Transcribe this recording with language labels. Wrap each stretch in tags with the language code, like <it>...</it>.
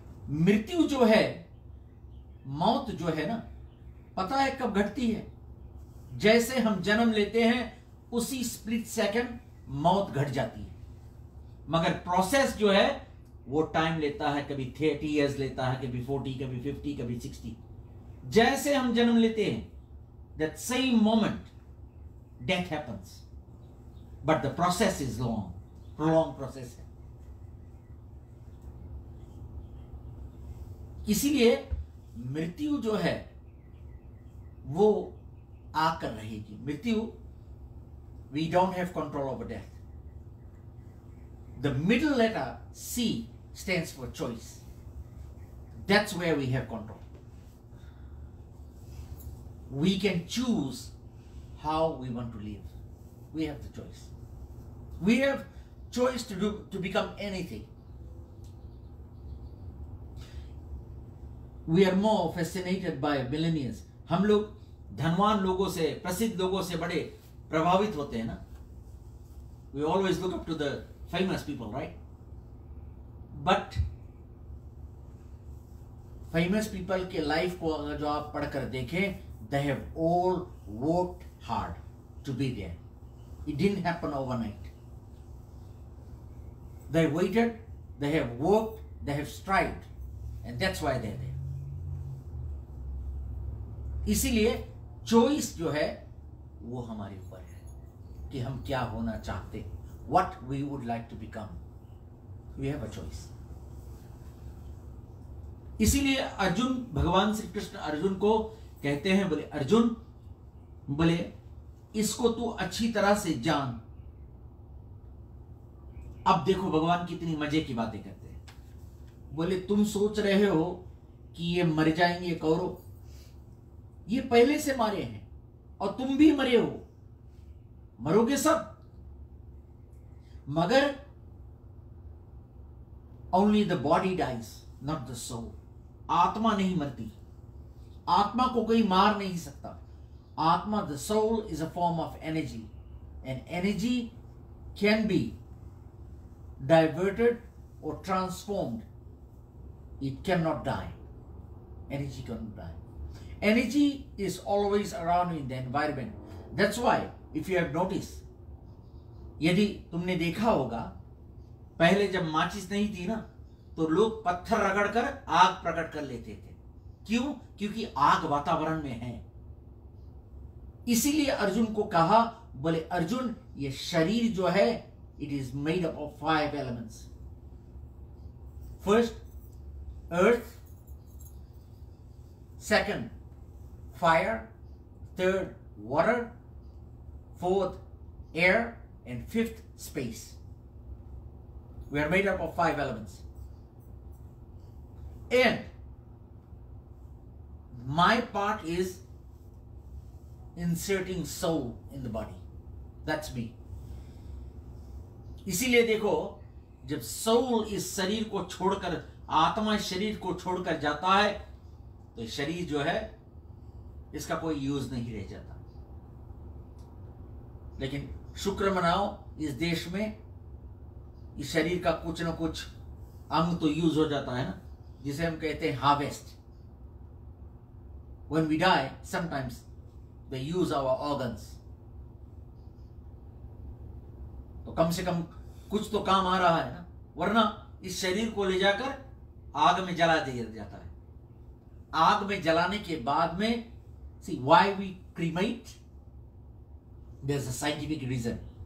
<hi>मृत्यु जो है, मौत जो है ना, पता है कब घटती है? जैसे हम जन्म लेते हैं उसी स्प्लिट सेकंड मौत घट जाती है। मगर प्रोसेस जो है वो टाइम लेता है, कभी 30 इयर्स लेता है, कभी 40, कभी 50, कभी 60। जैसे हम जन्म लेते हैं,</hi> <en>that same moment death happens, but the process is long, prolonged process है।</en> <hi>इसीलिए मृत्यु जो है वो आकर रहेगी।</hi> <en>मृत्यु, we don't have control over death. The middle letter C stands for choice. That's where we have control. We can choose how we want to live. We have the choice. We have choice to become anything. We are more fascinated by millionaires.</en> <hi>हम लोग धनवान लोगों से, प्रसिद्ध लोगों से बड़े प्रभावित होते हैं ना।</hi> <en>We always look up to the famous people, right? But famous people</en> <hi>के लाइफ को अगर जो आप पढ़कर देखें,</hi> <en>They have all worked hard to be there. It didn't happen overnight. They waited, they have worked, they have strived, and that's why they're there.</en> <hi>इसीलिए choice जो है वो हमारे ऊपर है कि हम क्या होना चाहते हैं,</hi> <en>what we would like to become. We have a choice.</en> <hi>इसीलिए अर्जुन, भगवान श्री कृष्ण अर्जुन को कहते हैं, बोले अर्जुन, बोले इसको तू अच्छी तरह से जान। अब देखो भगवान कितनी मजे की बातें करते हैं। बोले तुम सोच रहे हो कि ये मर जाएंगे कौरव, ये पहले से मारे हैं और तुम भी मरे हो, मरोगे सब, मगर</hi> <en>Only the body dies not the soul.</en> <hi>आत्मा नहीं मरती, आत्मा को कोई मार नहीं सकता।</hi> <en>आत्मा, the soul is a form of energy, and energy can be diverted or transformed. It cannot die. Energy cannot die. Energy is always around in the environment. That's why if you have noticed,</en> <hi>यदि तुमने देखा होगा, पहले जब माचिस नहीं थी ना, तो लोग पत्थर रगड़कर आग प्रकट कर लेते थे। क्यों? क्योंकि आग वातावरण में है। इसीलिए अर्जुन को कहा, बोले अर्जुन, ये शरीर जो है,</hi> <en>it is made up of 5 elements. First, earth. Second, fire. Third, water. Fourth, air. And fifth, space. We are made up of 5 elements. And my part is inserting soul in the body. That's me.</en> <hi>इसीलिए देखो, जब soul इस शरीर को छोड़कर, आत्मा इस शरीर को छोड़कर जाता है, तो शरीर जो है इसका कोई यूज नहीं रह जाता। लेकिन शुक्र मनाओ, इस देश में इस शरीर का कुछ ना कुछ अंग तो यूज हो जाता है ना, जिसे हम कहते हैं harvest.</hi> <en>When we die, sometimes they use our organs.</en> <hi>तो कम से कम कुछ तो काम आ रहा है ना, वरना इस शरीर को ले जाकर आग में जला दिया जाता है। आग में जलाने के बाद में,</hi> <en>see why we cremate, there's a scientific reason.</en>